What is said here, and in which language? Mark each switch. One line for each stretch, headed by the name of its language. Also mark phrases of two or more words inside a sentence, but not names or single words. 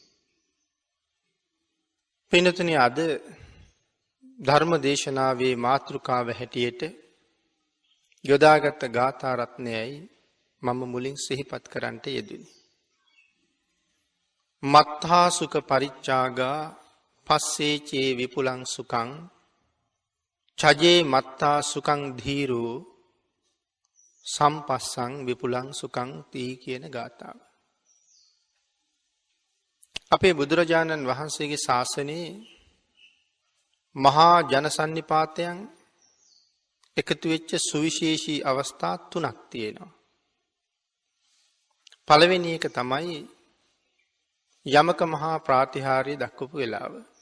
Sinhala: පින්තුනි, අද ධර්ම දේශනාවේ මාතෘකාව හැටියට යොදාගත් ගාථා රත්නයයි මම මුලින් සිහිපත් කරන්නට යෙදුනි.
Pali: මත්තා සුඛ පරිච්ඡාගා පස්සේචේ විපුලං සුඛං චජේ මත්තා සුඛං ධීරෝ සම්පස්සං විපුලං සුඛං තී
Sinhala: කියන ගාථාව. අපේ බුදුරජාණන් වහන්සේගේ ශාසනයේ මහා ජනසන්නිපාතයන් එකතු වෙච්ච සුවිශේෂී අවස්ථා තුනක් තියෙනවා. පළවෙනි එක තමයි යමක මහා ප්‍රාතිහාර්ය දක්වපු වෙලාව.